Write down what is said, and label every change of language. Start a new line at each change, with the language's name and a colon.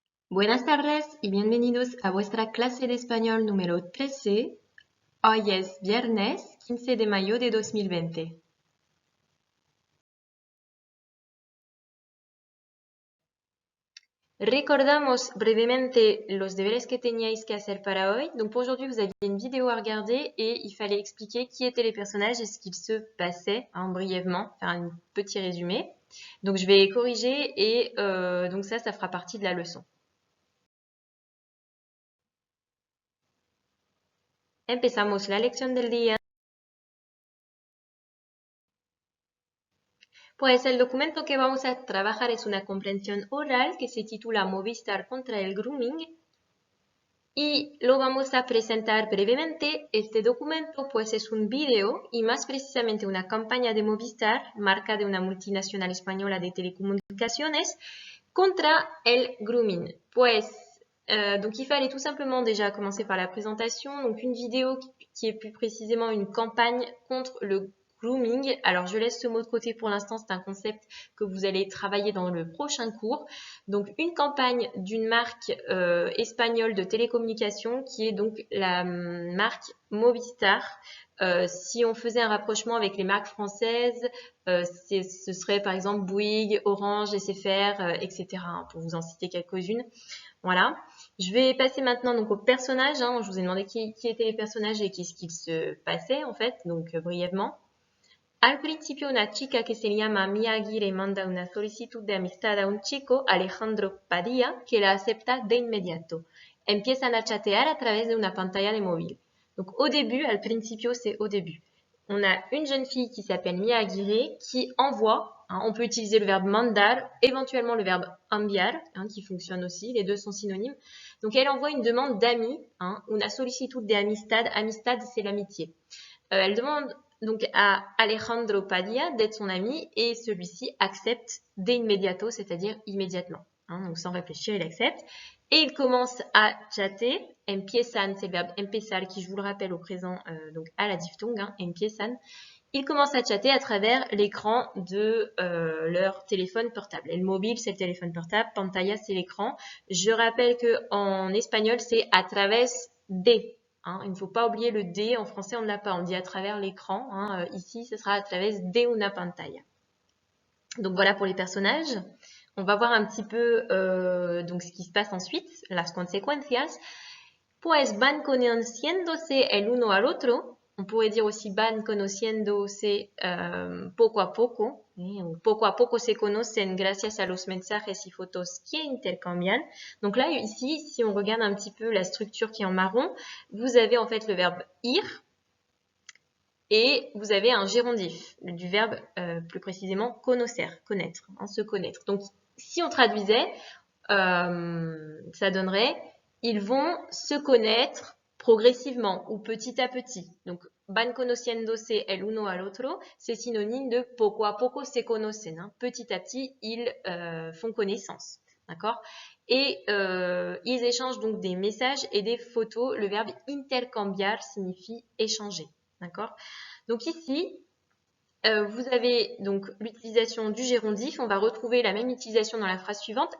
Spanish: Buenas tardes y bienvenidos a vuestra clase de español número 13. Hoy es viernes 15 de mayo de 2020. Recordamos brevemente los deberes que teníais que hacer para hoy.
French: Donc pour aujourd'hui, vous aviez une vidéo à regarder et il fallait expliquer qui étaient les personnages et ce qu'il se passait, brièvement, faire un petit résumé. Donc je vais corriger et donc ça fera partie de la leçon.
Spanish: Empezamos la lección del día. Pues el documento que vamos a trabajar es una comprensión oral que se titula Movistar contra el grooming y lo vamos a presentar brevemente. Este documento pues es un video y más precisamente una campaña de Movistar, marca de una multinacional española de telecomunicaciones, contra el grooming.
French: Donc il fallait tout simplement déjà commencer par la présentation, donc une vidéo qui est plus précisément une campagne contre le grooming. Alors je laisse ce mot de côté pour l'instant, c'est un concept que vous allez travailler dans le prochain cours. Donc une campagne d'une marque espagnole de télécommunications qui est donc la marque Movistar. Si on faisait un rapprochement avec les marques françaises, ce serait par exemple Bouygues, Orange, SFR, etc. Pour vous en citer quelques-unes. Voilà. Je vais passer maintenant donc aux personnages. Je vous ai demandé qui étaient les personnages et qu'est-ce qu'il se passait en fait, donc brièvement.
Spanish: Al principio una chica que se llama Mia Aguirre manda una solicitud de amistad a un chico, Alejandro Padilla, que la acepta de inmediato. Empiezan a chatear a través de una pantalla de móvil.
French: Donc au début,
Spanish: al principio
French: c'est au début. On a une jeune fille qui s'appelle Mia Aguirre qui envoie, on peut utiliser le verbe mandar, éventuellement le verbe enviar, qui fonctionne aussi, les deux sont synonymes. Donc elle envoie une demande d'amis,
Spanish: una solicitud de amistad,
French: amistad c'est l'amitié. Elle demande donc à Alejandro Padilla d'être son ami et celui-ci accepte
Spanish: de inmediato,
French: c'est-à-dire immédiatement. Donc sans réfléchir, il accepte. Et il commence à chatter. Empiezan, c'est le verbe empezar qui, je vous le rappelle au présent, donc à la diphtongue, empiezan. Ils commencent à chatter à travers l'écran de leur téléphone portable. Et le mobile, c'est le téléphone portable. Pantalla, c'est l'écran. Je rappelle qu'en espagnol, c'est
Spanish: a través de.
French: Il ne faut pas oublier le D. En français, on ne l'a pas. On dit à travers l'écran. Ici, ce sera
Spanish: a través de una pantalla.
French: Donc voilà pour les personnages. On va voir un petit peu donc ce qui se passe ensuite,
Spanish: las consecuencias. Pues van conociéndose el uno al otro.
French: On pourrait dire aussi
Spanish: van conociéndose poco a poco. Poco a poco se conocen gracias a los mensajes y fotos que intercambian.
French: Donc là, ici, si on regarde un petit peu la structure qui est en marron, vous avez en fait le verbe ir et vous avez un gérondif du verbe plus précisément conocer, connaître, se connaître. Donc si on traduisait, ça donnerait ils vont se connaître progressivement ou petit à petit. Donc,
Spanish: van conociéndose el uno al otro,
French: c'est synonyme de
Spanish: poco a poco se conocen.
French: Petit à petit, ils font connaissance. D'accord? Et ils échangent donc des messages et des photos. Le verbe intercambiar signifie échanger. D'accord? Donc ici, vous avez donc l'utilisation du gérondif. On va retrouver la même utilisation dans la phrase suivante.